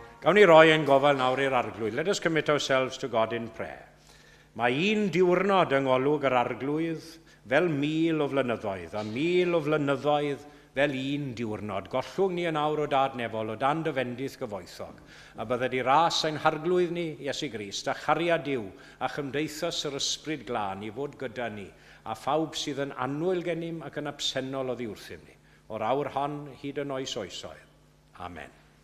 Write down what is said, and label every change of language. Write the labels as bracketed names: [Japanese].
[Welsh] Awn ni roi ein gofal nawr i'r arglwydd. [English] Let us commit ourselves to God in prayer. [Welsh] Mae un diwrnod yng ngolwg yr arglwydd fel 1000 o flynyddoedd, a 1000 o flynyddoedd fel un diwrnod. Gollwng ni yn awr o dadnefol o dan dyfendith gyfoethog, a bydde di ras ein harglwydd ni, Iesu Grist, a chariad Duw, a chymdeithas yr ysbryd glân i fod gyda ni, a phawb sydd yn annwyl gennym ac yn absennol oddi wrthym ni, o'r awr hon hyd yn oes oesoedd. Amen.